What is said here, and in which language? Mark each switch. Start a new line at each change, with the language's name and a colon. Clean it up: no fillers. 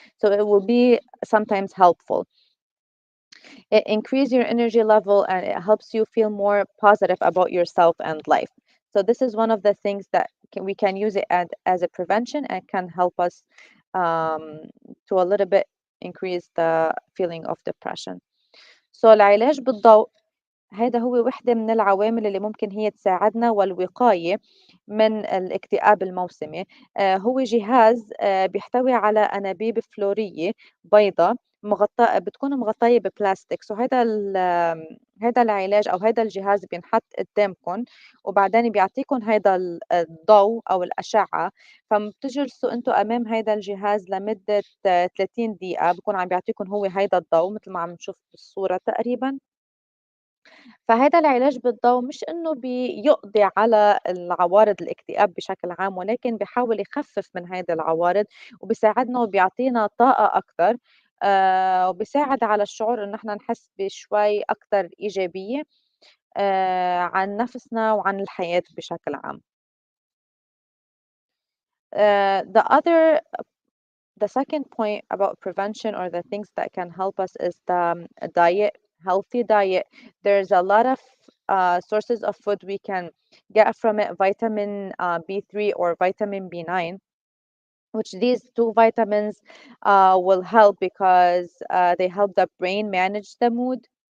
English: So it will be sometimes helpful. It increases your energy level and it helps you feel more positive about yourself and life. So this is one of the things that we can use it as a prevention and can help us um, to a little bit increase the feeling of depression.
Arabic: So العلاج بالضوء هيدا هو وحدة من العوامل اللي ممكن هي تساعدنا والوقاية من الاكتئاب الموسمي. هو جهاز بيحتوي على أنابيب فلورية بيضة مغطاة، بتكون مغطية ببلاستيك. هيدا العلاج أو هيدا الجهاز بينحط قدامكم، وبعدين بيعطيكم هيدا الضوء أو الأشعة. فبتجلسوا أنتوا أمام هيدا الجهاز لمدة 30 دقيقة، بكون عم بيعطيكم هو هيدا الضوء مثل ما عم نشوف بالصورة تقريبا. فهذا العلاج بالضوء مش إنه بيقضي على العوارض الاكتئاب بشكل عام، ولكن بيحاول يخفف من هيدي العوارض، وبيساعدنا وبيعطينا طاقة أكتر، وبيساعد على الشعور إنه إحنا نحس بشوي أكتر إيجابية عن نفسنا وعن الحياة بشكل عام.
English: The second point about prevention or the things that can help us is the diet, healthy diet. There's a lot of sources of food we can get from it: vitamin B3 or vitamin B9, which these two vitamins will help because they help the brain manage the mood.